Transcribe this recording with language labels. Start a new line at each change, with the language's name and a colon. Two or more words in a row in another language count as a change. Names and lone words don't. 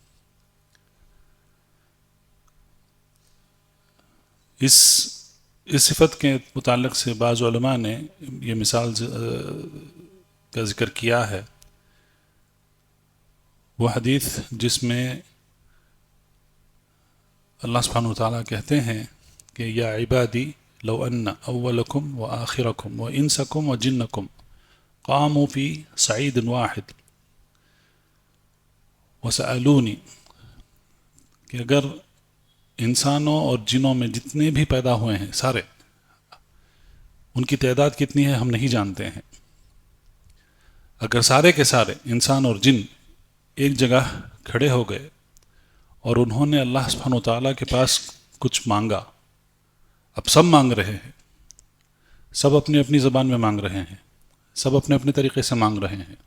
Urdu: اس صفت کے متعلق سے بعض علماء نے یہ مثال کا ذکر کیا ہے، وہ حدیث جس میں اللہ سبحانہ وتعالیٰ کہتے ہیں کہ
Arabic: یا عبادی لو ان اولکم و آخرکم و انسکم و جنکم قاموا فی صعید واحد
Urdu: وسألونی، کہ اگر انسانوں اور جنوں میں جتنے بھی پیدا ہوئے ہیں سارے، ان کی تعداد کتنی ہے ہم نہیں جانتے ہیں، اگر سارے کے سارے انسان اور جن ایک جگہ کھڑے ہو گئے اور انہوں نے اللہ سبحانہ وتعالیٰ کے پاس کچھ مانگا، اب سب مانگ رہے ہیں، سب اپنی اپنی زبان میں مانگ رہے ہیں، سب اپنے اپنے طریقے سے مانگ رہے ہیں.